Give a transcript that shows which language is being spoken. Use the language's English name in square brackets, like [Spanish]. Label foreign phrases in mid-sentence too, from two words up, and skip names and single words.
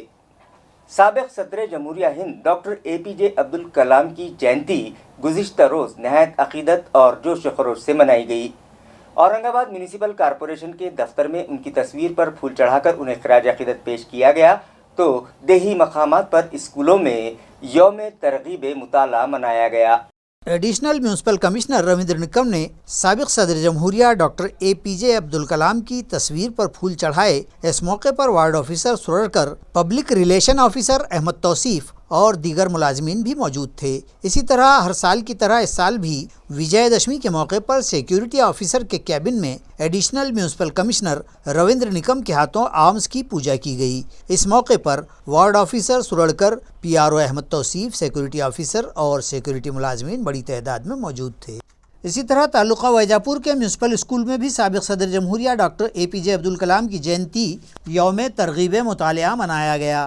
[Urdu] سابق صدر جمہوریہ ہند ڈاکٹر APJ عبدالکلام کی جینتی گزشتہ روز نہایت عقیدت اور جوش و خروش سے منائی گئی۔ اورنگ آباد میونسپل کارپوریشن کے دفتر میں ان کی تصویر پر پھول چڑھا کر انہیں خراج عقیدت پیش کیا گیا تو دیہی مقامات پر اسکولوں میں یوم ترغیب مطالعہ منایا گیا۔ ایڈیشنل میونسپل کمشنر رویندر نکم نے سابق صدر جمہوریہ ڈاکٹر APJ عبدالکلام کی تصویر پر پھول چڑھائے۔ اس موقع پر وارڈ آفیسر سرڑکر، پبلک ریلیشن آفیسر احمد توصیف اور دیگر ملازمین بھی موجود تھے۔ اسی طرح ہر سال کی طرح اس سال بھی وجے دشمی کے موقع پر سیکیورٹی آفیسر کے کیبن میں ایڈیشنل میونسپل کمشنر رویندر نکم کے ہاتھوں آرمز کی پوجا کی گئی۔ اس موقع پر وارڈ آفیسر سرڑکر، PRO احمد توصیف، سیکیورٹی آفیسر اور سیکیورٹی ملازمین بڑی تعداد میں موجود تھے۔ اسی طرح تعلقہ ویجاپور کے میونسپل اسکول میں بھی سابق صدر جمہوریہ ڈاکٹر APJ عبدالکلام کی جینتی یوم ترغیب مطالعہ منایا گیا۔